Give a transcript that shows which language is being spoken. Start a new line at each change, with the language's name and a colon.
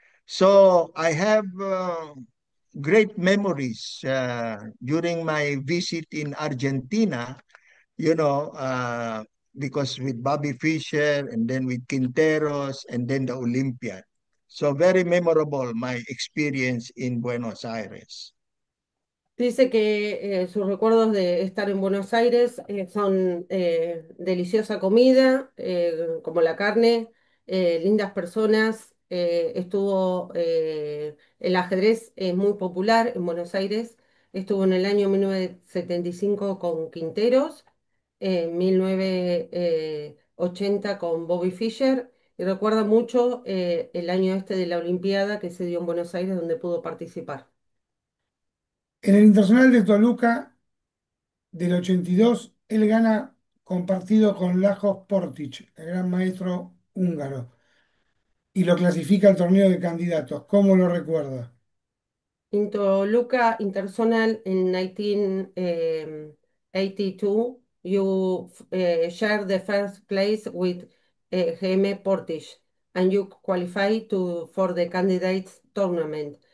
English: So I have great memories during my visit in Argentina, you know, uh, because with Bobby Fischer and then with Quinteros and then the Olympiad. So very memorable my experience in Buenos Aires.
Spanish: Dice que sus recuerdos de estar en Buenos Aires son deliciosa comida, como la carne, lindas personas. El ajedrez es muy popular en Buenos Aires. Estuvo en el año 1975 con Quinteros, en 1980 con Bobby Fischer. Y recuerda mucho el año este de la Olimpiada que se dio en Buenos Aires, donde pudo participar. En el Internacional de Toluca del 82, él gana compartido con Lajos Portic, el gran maestro húngaro, y lo clasifica al torneo de candidatos. ¿Cómo lo recuerda?
English: In Toluca International in 1982, you shared the first place with Jaime Portis, and you qualified for the candidates tournament.